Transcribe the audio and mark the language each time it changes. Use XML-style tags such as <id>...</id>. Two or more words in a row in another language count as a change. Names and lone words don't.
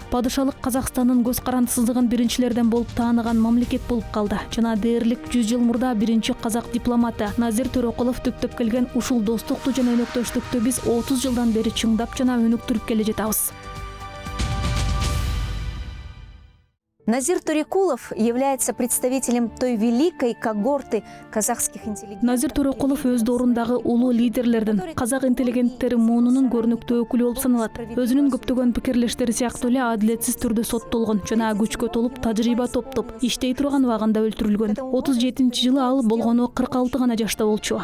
<ky>Падышалык Казакстандын көз карандысыздыгын биринчилерден болуп тааныган мамлекет болуп калды. Жана дээрлик 100 жыл мурда биринчи казак дипломаты Назир Төрөкулов түптөп келген ушул достукту жана өнөктөштүктү биз 30 жылдан бери чыңдап жана өнүктүрүп келе жатабыз.</ky> <ru>Назир Төрөкулов является представителем той великой когорты казахских интеллигентов.</ru> <ky>Назир Төрөкулов өз доорундагы улуу лидерлердин, казак интеллигенттери муунунун көрүнүктүү өкүлү болуп саналат. Өзүнүн көптөгөн пикирлештери сыяктуу эле адилетсиз түрдө соттолгон жана күчкө толуп тажрыйба топтоп, иштей турган убагында өлтүрүлгөн. 37-жылы ал болгону 46 гана жашта болчу.</ky>